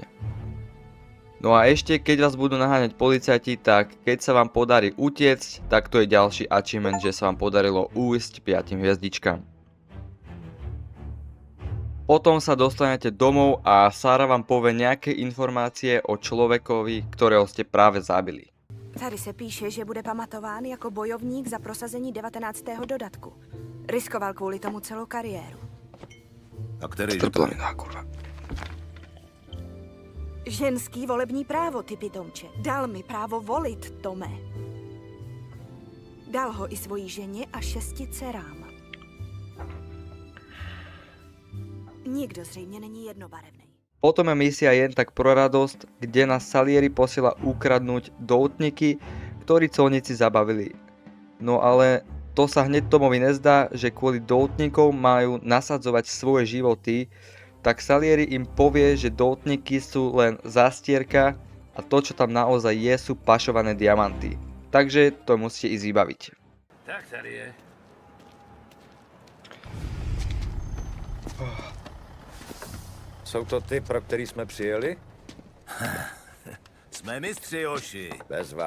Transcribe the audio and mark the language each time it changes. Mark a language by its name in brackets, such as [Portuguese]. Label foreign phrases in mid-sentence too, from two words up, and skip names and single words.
[Slovak] No a ešte keď vás budú naháňať policajti, tak keď sa vám podarí utiecť, tak to je ďalší achievement, že sa vám podarilo ujsť 5 hviezdičkám. Potom sa dostanete domov a Sarah vám povie nejaké informácie o človekovi, ktorého ste práve zabili. [Czech] Tady se píše, že bude pamatován jako bojovník za prosazení 19. dodatku. Riskoval kvůli tomu celou kariéru. A který že to je? Ženský volební právo, ty pitomče. Dal mi právo volit, Tome. Dal ho i svojí ženě a 6 dcerám. Nikdo zřejmě není jednobarevný. [Slovak] Potom je misia jen tak pro radosť, kde nás Salieri posiela ukradnúť doutníky, ktorí colníci zabavili. No ale to sa hneď Tomovi nezdá, že kvôli doutníkom majú nasadzovať svoje životy, tak Salieri im povie, že doutníky sú len zastierka a to, čo tam naozaj je, sú pašované diamanty. Takže to musíte ísť vybaviť. [Czech] Tak tady je. Jsou to ty, pro který jsme přijeli? Jsme mistři, Joši. Bezva.